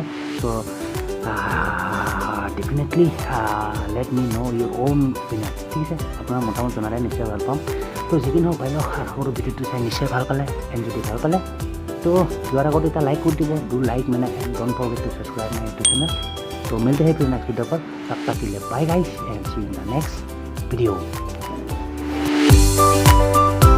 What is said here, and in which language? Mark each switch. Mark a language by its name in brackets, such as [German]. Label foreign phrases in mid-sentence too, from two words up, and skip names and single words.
[English] তো definitely let me know your own opinion [Assamese] ঠিক আছে। আপোনাৰ মতামত জনালে নিশ্চয় ভাল পাম। তো যি কি নহওক ভাই লওক সৰু ভিডিঅ'টো চাই নিশ্চয় ভাল পালে যদি ভাল পালে তো যোৱাৰ আগত এটা লাইক কৰি দিব। [English] do like মানে don't forget to subscribe my YouTube channel. [Hindi] तो मिलते हैं फिर [English] next video [Hindi] पर। तब तक के लिए [English] bye guys and see you in the next video.